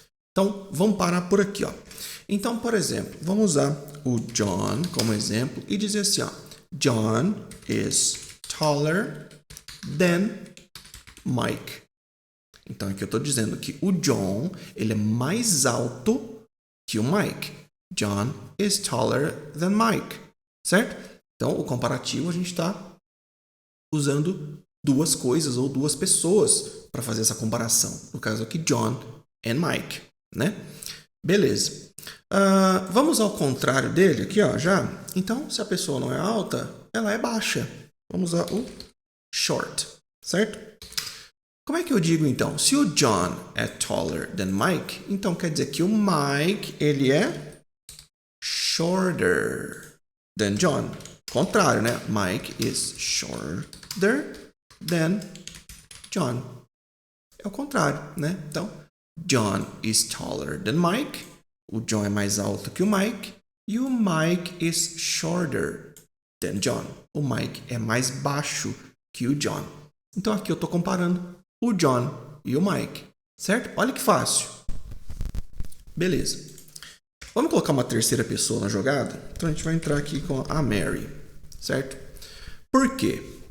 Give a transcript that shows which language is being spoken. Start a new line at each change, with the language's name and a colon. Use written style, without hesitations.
Portuguese: Então, vamos parar por aqui, ó. Então, por exemplo, vamos usar o John como exemplo e dizer assim,
English: John is taller than Mike.
Portuguese: Então, aqui eu estou dizendo que o John ele é mais alto que o Mike.
English: John is taller than Mike.
Portuguese: Certo? Então, o comparativo a gente está usando duas coisas ou duas pessoas para fazer essa comparação. No caso aqui, John and Mike. Né? Beleza. Vamos ao contrário dele aqui, ó, já. Então, se a pessoa não é alta, ela é baixa. Vamos usar o short. Certo? Como é que eu digo então? Se o John é
English: taller than Mike,
Portuguese: então quer dizer que o Mike ele é
English: shorter than John.
Portuguese: Contrário, né?
English: Mike is shorter than John.
Portuguese: É o contrário, né?
English: Então, John is taller than Mike.
Portuguese: O John é mais alto que o Mike.
English: E o Mike is shorter than John.
Portuguese: O Mike é mais baixo que o John. Então, aqui eu estou comparando o John e o Mike, certo? Olha que fácil. Beleza. Vamos colocar uma terceira pessoa na jogada? Então, a gente vai entrar aqui com a Mary, certo? Por quê?